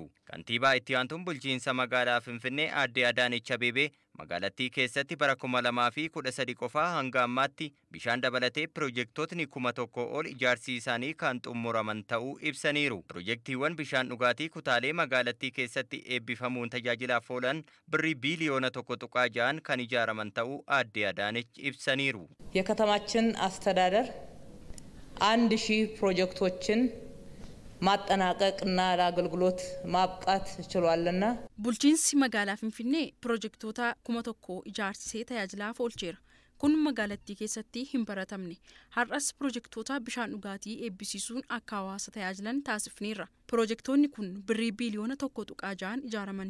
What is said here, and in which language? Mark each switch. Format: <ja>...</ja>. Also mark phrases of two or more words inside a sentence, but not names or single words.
<om>Kantiibaa itti aantuun bulchiinsa magaalaa Finfinnee aadde Adaanech Abeebee magaalattii keessatti bara 2013 qofaa hanga ammaatti bishaan dabalatee piroojektotni 1,000 ol ijaarsi isaanii kan xumuraman ta'uu ibsaniiru. Piroojeektiiwwan bishaan dhugaatii kutaalee magaalattii keessatti eebbifamuun tajaajilaaf oolan birrii biiliyoona 1.6 kan ijaaraman ta'uu aadde Adaanech ibsaniiru.</om> <am>የከተማችን አስተዳደር 1000 ፕሮጀክቶችን ማጠናቀቅና ለአገልግሎት ማብቃት ችሏልና</am> <om>bulchiinsi magaalaa Finfinnee piroojektota 1,000 ijaarsisee tajaajilaaf oolcheera. Kun magaalattii keessatti hin baratamne. Har'as piroojektota bishaan dhugaatii eebbisiisuun akka hawaasa tajaajilan taasifneerra. Piroojektonni kun birrii biiliyoona 1.6 ijaaramani.</om>